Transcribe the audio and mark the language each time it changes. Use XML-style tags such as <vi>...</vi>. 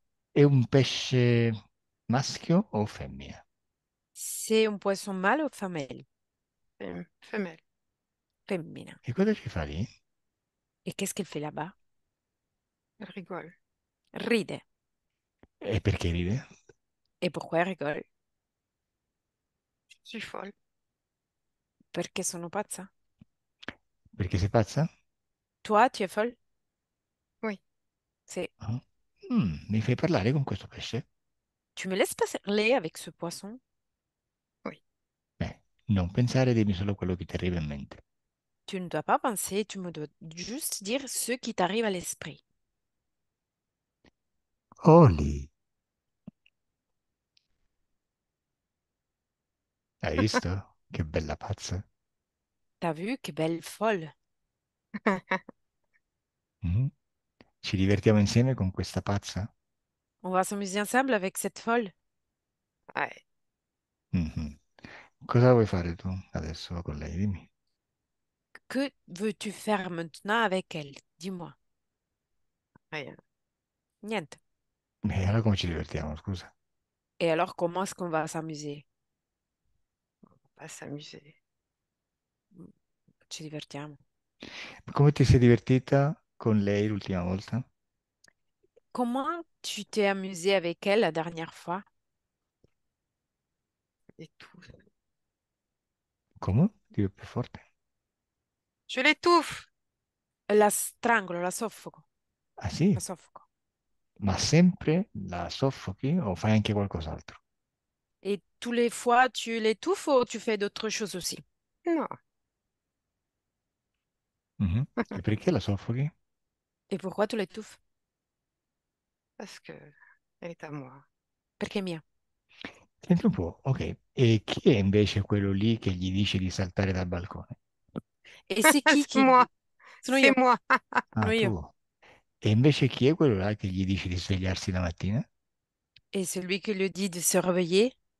<it>È un pesce maschio o femmina?</it> <fr>C'est un poisson mâle ou femelle? Femelle.</fr> <it>Femmina. E cosa ci fa lì?</it> <fr>Et qu'est-ce qu'elle fait là-bas? Elle rigole.</fr> <it>Ride. E perché ride?</it> <fr>Et pourquoi elle rigole? Je suis folle.</fr> <it>Perché sono pazza? Perché sei pazza?</it> <fr>Toi, tu es folle? Oui. C'est. Ah.</fr> <it>Mi fai parlare con questo pesce?</it> <fr>Tu me laisses parler avec ce poisson? Oui.</fr> <it>Beh, non pensare, dimmi solo quello che ti arriva in mente.</it> <fr>Tu ne dois pas penser, tu me dois juste dire ce qui t'arrive à l'esprit.</fr> <it>Oli, hai visto? Che bella pazza.</it> <fr>T'as vu, che belle folle. Mhm.</fr> <it>Ci divertiamo insieme con questa pazza?</it> <fr>On va s'amuser ensemble avec cette folle. Ouais. Mhm.</fr> <it>Cosa vuoi fare tu adesso con lei? Dimmi.</it> <fr>Que veux-tu faire maintenant avec elle? Dis-moi. Rien.</fr> <it>Niente. Beh, allora come ci divertiamo, scusa?</it> <fr>Et alors, comment est-ce qu'on va s'amuser? Pas s'amuser.</fr> <it>Ci divertiamo. Come ti sei divertita con lei l'ultima volta?</it> <fr>Comment tu t'es amusé avec elle la dernière fois? Et tout.</fr> <it>Come? Dico più forte.</it> <fr>Je l'étouffe.</fr> <it>La strangolo, la soffoco. Ah sì? La soffoco. Ma sempre la soffochi o fai anche qualcos'altro?</it> <fr>Et tous les fois, tu l'étouffes ou tu fais d'autres choses aussi? Non.</fr> <it>Mhm. E perché la soffochi?</it> <fr>Et pourquoi tu l'étouffes? Parce que elle est à moi.</fr> <it>Perché è mia. Senti un po', ok. E chi è invece quello lì che gli dice di saltare dal balcone?</it> <fr>E c'est qui C'est moi.</fr> <it>Sono</it> <fr>C'est</fr> <it>io.</it> <fr>moi. Ah,</fr> <it>Sono io. tu. E invece chi è quello là che gli dice di svegliarsi la mattina?</it> <fr>Et celui qui lui dit de se réveiller?</fr>